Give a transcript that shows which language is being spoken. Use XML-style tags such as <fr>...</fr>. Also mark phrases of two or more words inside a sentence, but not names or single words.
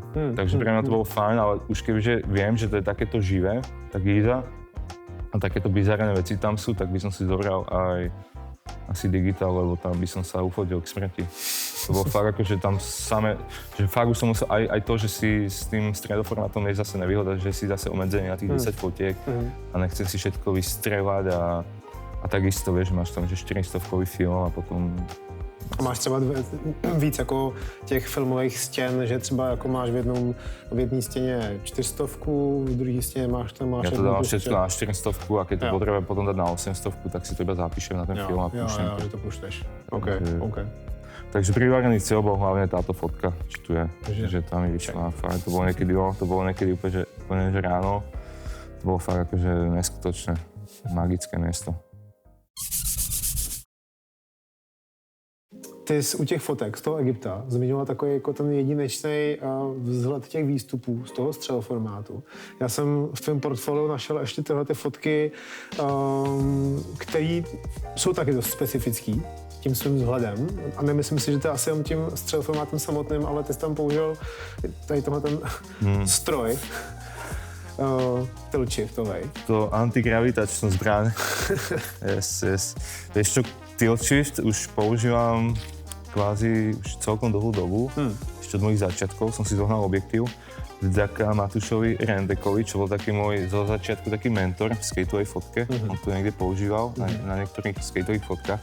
<sk>Takže pre mňa to bolo fajn, ale už kebyže viem, že to je takéto živé, tak Giza a takéto bizarné veci tam sú, tak by som si zobral aj asi digitál, lebo tam by som sa ufotil k smrti. To bolo fakt akože tam samé, že fakt už som musel aj to, že si s tým stredoformátom je zase nevýhoda, že si zase obmedzený na tých 10 fotiek a nechcem si všetko vystrelať a takisto, vieš, máš tam že 400-kový film a potom...</sk> <cs>A máš třeba víc jako těch filmových stěn, že třeba jako máš v jedné stěně 400, v druhé stěně máš tam...</cs> <sk>Ja to dávam všetko na 400 a keď to potrebujem potom dať na 800, tak si to iba zapíšem na ten film a púšťam to.</sk> <cs>Jo, že to pušteš. OK.</cs> <sk>Takže privárený cieľ bol hlavne táto fotka, čo tu je, že tam mi vyšla fakt. To bolo niekedy úplne že ráno. To bolo fakt akože neskutočné, magické miesto.</sk> <cs>Ty jsi u těch fotek z toho Egypta zmiňoval takový jako ten jedinečný vzhled těch výstupů z toho střeloformátu. Já jsem v tvém portfoliu našel ještě tyhle ty fotky, které jsou taky dost specifický tím svým vzhledem. A nemyslím si, že to je asi jen tím střeloformátem samotným, ale ty jsi tam použil tady tenhle ten stroj.</cs> <sk>Tilt shiftovej. To antigravitačnú zbraň. Yes. Vieš čo,</sk> <en>tilt shift</en> <sk>už používam kvázi už celkom dlhú dobu. Ešte od mojich začiatkov som si zohnal objektív vďaka Matúšovi Rendekovi, čo bol taký môj zo začiatku taký mentor v skateovej fotke. On to niekde používal na niektorých skateových fotkách.</sk>